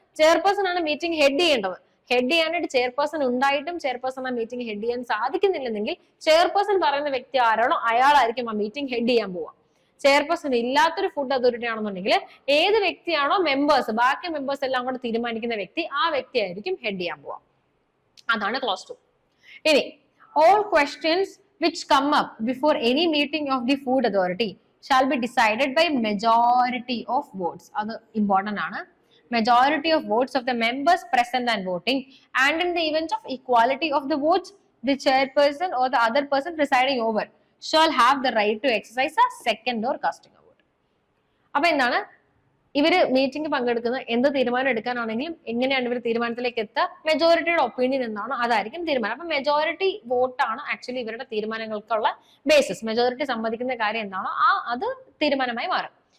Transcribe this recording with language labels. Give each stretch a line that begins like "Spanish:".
Malayalam: Chairperson ആണ് meeting head ചെയ്യേണ്ടത്. Head ചെയ്യാനായിട്ട് ചെയർപേഴ്സൺ ഉണ്ടായിട്ടും ചെയർപേഴ്സൺ ആ മീറ്റിംഗ് ഹെഡ് ചെയ്യാൻ സാധിക്കുന്നില്ലെങ്കിൽ ചെയർപേഴ്സൺ പറയുന്ന വ്യക്തി ആരാണോ അയാളായിരിക്കും ആ മീറ്റിംഗ് ഹെഡ് ചെയ്യാൻ പോവുക. ചെയർപേഴ്സൺ ഇല്ലാത്തൊരു ഫുഡ് അതോറിറ്റി ആണെന്നുണ്ടെങ്കിൽ ഏത് വ്യക്തിയാണോ ബാക്കി മെമ്പേഴ്സ് എല്ലാം കൂടെ തീരുമാനിക്കുന്ന വ്യക്തി, ആ വ്യക്തി ആയിരിക്കും ഹെഡ് ചെയ്യാൻ പോവുക. അതാണ് ക്ലോസ് 2.
English: ഇനി all questions which come up before any meeting of the food authority shall be decided by majority of votes.
Malayalam: അത് important ആണ്.
English: Majority of votes of the members present and voting, and in the event of equality of the votes, the chairperson or the other person presiding over shall have the right to exercise a second or casting a vote.
Malayalam: അപ്പൊ എന്താണ് ഇവര് meeting പങ്കെടുക്കുന്ന എന്ത് തീരുമാനം എടുക്കാനാണെങ്കിലും എങ്ങനെയാണ് ഇവർ തീരുമാനത്തിലേക്ക് എത്തുക, മെജോറിറ്റിയുടെ ഒപ്പീനിയൻ എന്താണോ അതായിരിക്കും തീരുമാനം. അപ്പൊ മെജോറിറ്റി വോട്ടാണ് ആക്ച്വലി ഇവരുടെ തീരുമാനങ്ങൾക്കുള്ള ബേസിസ്. മെജോറിറ്റി സമ്മതിക്കുന്ന കാര്യം എന്താണോ അത് തീരുമാനമായി മാറും.